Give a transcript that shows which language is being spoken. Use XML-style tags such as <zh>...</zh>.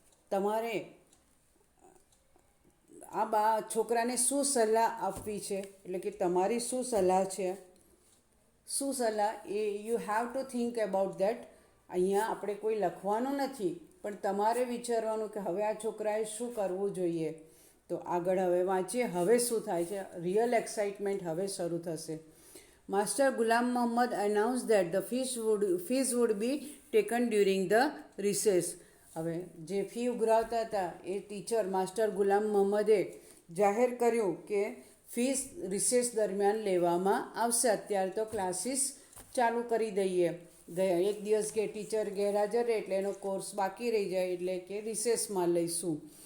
<gu>તમારે આ છોકરાને શું સલાહ આપવી છે, એટલે કે તમારી શું સલાહ છે, શું સલાહ એ</gu> <en>You have to think about that.</en> <gu>અહીંયા આપણે કોઈ લખવાનું નથી પણ તમારે વિચારવાનું કે હવે આ છોકરાએ શું કરવું જોઈએ. તો આગળ હવે વાંચીએ હવે શું થાય છે. રિયલ એક્સાઇટમેન્ટ હવે શરૂ થશે.</gu> <en>Master Ghulam Muhammad announced that the fees would be taken during the recess.</en> <gu>હવે જે ફી ઉઘરાવતા હતા એ ટીચર માસ્ટર ગુલામ મોહમ્મદે જાહેર કર્યું કે ફીસ રિસેસ દરમિયાન લેવામાં આવશે. અત્યારે તો ક્લાસીસ ચાલુ કરી દઈએ. એક દિવસ કે ટીચર ગેરહાજર રહે એટલે એનો કોર્સ બાકી રહી જાય એટલે કે રિસેસમાં લઈશું.</gu>